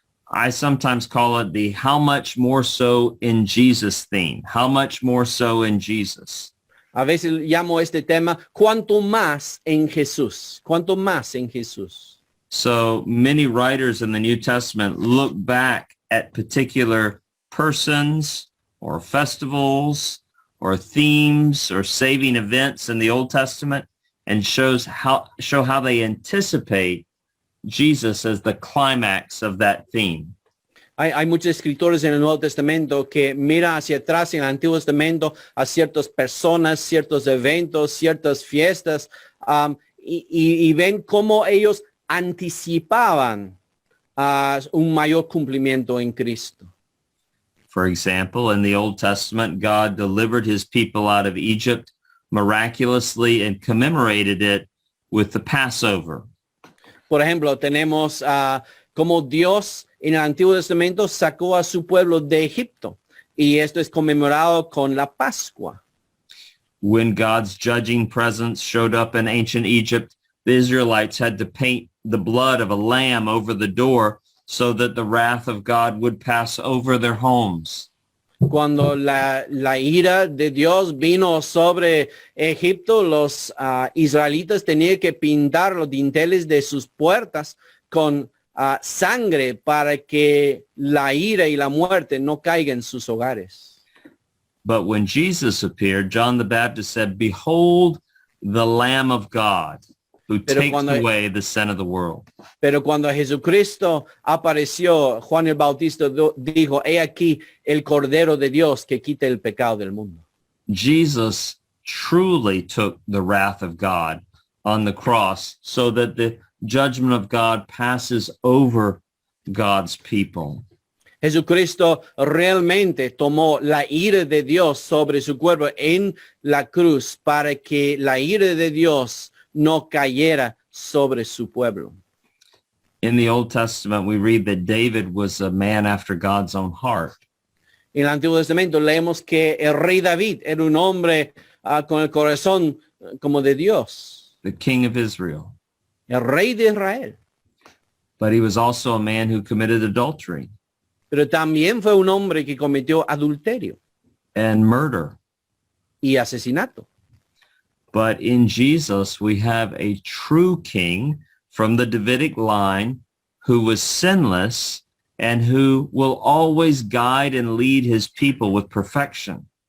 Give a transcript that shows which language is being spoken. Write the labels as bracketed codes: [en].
[en] I sometimes call it the how much more so in Jesus theme. How much more so in Jesus. [es] A veces llamo este tema, ¿cuánto más en Jesús? ¿Cuánto más en Jesús? [en] So many writers in the New Testament look back at particular persons or festivals or themes or saving events in the Old Testament and show how they anticipate Jesus as the climax of that theme. [es] Hay muchos escritores en el Nuevo Testamento que miran hacia atrás en el Antiguo Testamento a ciertas personas, ciertos eventos, ciertas fiestas, y ven cómo ellos anticipaban un mayor cumplimiento en Cristo. [en] For example, in the Old Testament, God delivered his people out of Egypt miraculously and commemorated it with the Passover. [es] Por ejemplo, tenemos como Dios en el Antiguo Testamento sacó a su pueblo de Egipto, y esto es conmemorado con la Pascua. [en] When God's judging presence showed up in ancient Egypt, the Israelites had to paint the blood of a lamb over the door so that the wrath of God would pass over their homes. [es] Cuando la ira de Dios vino sobre Egipto, los israelitas tenían que pintar los dinteles de sus puertas con sangre para que la ira y la muerte no caigan en sus hogares. [en] But when Jesus appeared, John the Baptist said, "Behold the Lamb of God who takes away the sin of the world." [es] Pero cuando Jesucristo apareció, Juan el Bautista dijo, he aquí el Cordero de Dios que quita el pecado del mundo. [en] Jesus truly took the wrath of God on the cross so that the judgment of God passes over God's people. [es] Jesucristo realmente tomó la ira de Dios sobre su cuerpo en la cruz para que la ira de Dios no cayera sobre su pueblo. [en] In the Old Testament, we read that David was a man after God's own heart. [es] En el Antiguo Testamento leemos que el rey David era un hombre con el corazón como de Dios, [en] The king of Israel. [es] el rey de Israel. [en] But he was also a man who committed adultery [es] Pero también fue un hombre que cometió adulterio [en] and murder. [es] y asesinato. [en] But in Jesus, we have a true king from the Davidic line who was sinless and who will always guide and lead his people with perfection.